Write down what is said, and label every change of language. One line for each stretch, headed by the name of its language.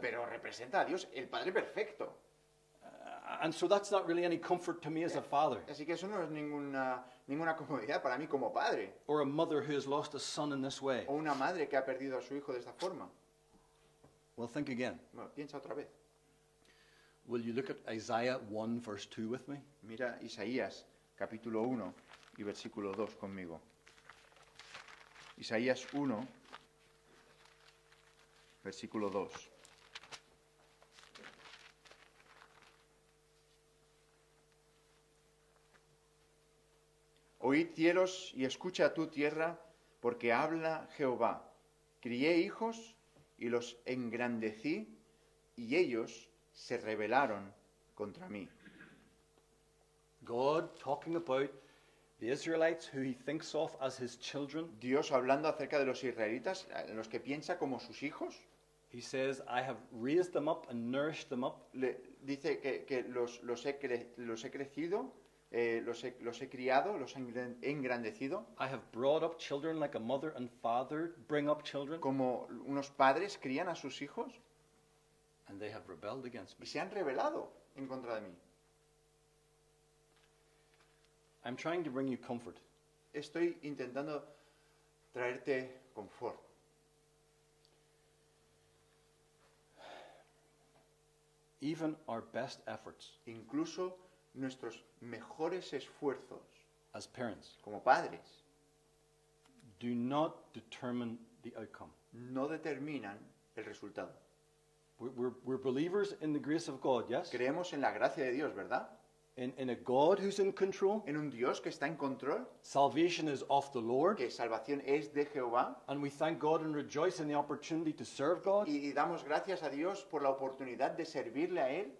Spanish: pero representa a Dios, el Padre perfecto.
English: And so that's not really any comfort to me as a father,
Spanish: Así que eso no es ninguna comodidad para mí como padre,
English: or a mother who has lost a son in this way.
Spanish: o una madre que ha perdido a su hijo de esta forma.
English: Well, think again.
Spanish: Bueno, piensa otra vez.
English: Will you look at Isaiah 1, verse 2 with me?
Spanish: Mira Isaías, capítulo 1 y versículo 2 conmigo. Isaías 1, versículo 2. Oíd cielos y escucha tu tierra, porque habla Jehová. Crié hijos y los engrandecí, y ellos se rebelaron contra mí.
English: God talking about the Israelites who he thinks of as his children.
Spanish: Dios hablando acerca de los israelitas, en los que piensa como sus hijos,
English: He says, I have raised them up and nourished them up.
Spanish: le dice que los he crecido, los he criado, los he engrandecido,
English: I have brought up children like a mother and father bring up children,
Spanish: como unos padres crían a sus hijos,
English: and they have rebelled against
Spanish: y
English: me.
Spanish: se han rebelado en contra de mí.
English: I'm trying to bring you comfort.
Spanish: Estoy intentando traerte confort.
English: Even our best efforts
Spanish: Incluso nuestros mejores esfuerzos
English: as parents
Spanish: como padres
English: do not determine the outcome.
Spanish: no determinan el resultado.
English: We're believers in the grace of God, yes?
Spanish: Creemos en la gracia de Dios, ¿verdad?
English: In a God who's in control.
Spanish: En un Dios que está en control,
English: Salvation is of the Lord.
Spanish: que salvación es de Jehová,
English: And we thank God and rejoice in the opportunity to serve God
Spanish: y damos gracias a Dios por la oportunidad de servirle a Él